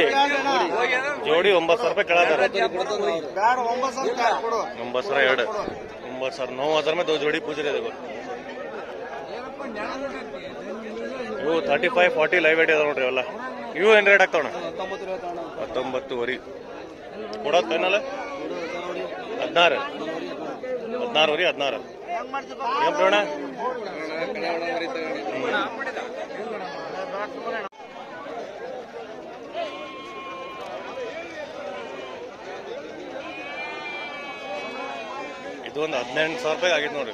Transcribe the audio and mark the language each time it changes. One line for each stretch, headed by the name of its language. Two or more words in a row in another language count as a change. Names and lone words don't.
Hindi: 9,000
Kannada: ರೂಪಾಯಿ ಕೇಳಾರ.
Hindi: 9,000 9,000 9,000 में 2 जोड़ी पूछ रहे देखो.
Kannada: ಇವು 35-40
English: live weight
Kannada: ಇದಾವ ನೋಡ್ರಿ ಅವೆಲ್ಲ. ಇವು ಏನು ರೇಟ್ ಆಗ್ತಾವಣ? 19,000 ಕೊಡೋದು ಫೈನಲ್ 16. 16 ಏನ್ ಪ್ರವೀಣ? ಇದು ಒಂದು 18,000 ರೂಪಾಯಿ ಆಗಿತ್ತು ನೋಡ್ರಿ.